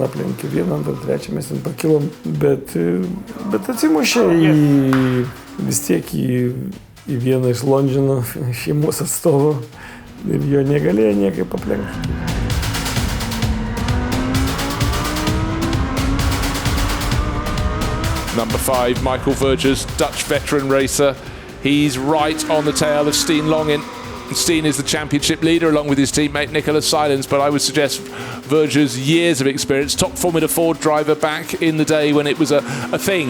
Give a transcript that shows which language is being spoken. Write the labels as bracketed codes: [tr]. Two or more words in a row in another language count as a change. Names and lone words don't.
[lt] aplenkė, 1, 2, 3 mes ten pakilom, bet atsimušė vis tiek į vieną iš Londžino šeimos atstovų ir jo negalėjo niekaip aplenkti. [en] Number 5, Michael Verger's Dutch veteran racer. He's right on the tail of Steen Longin. Steen is the championship leader along with his teammate Nicolas Silence, but I would suggest Verger's years of experience, top Formula 4 driver back in the day when it was a thing.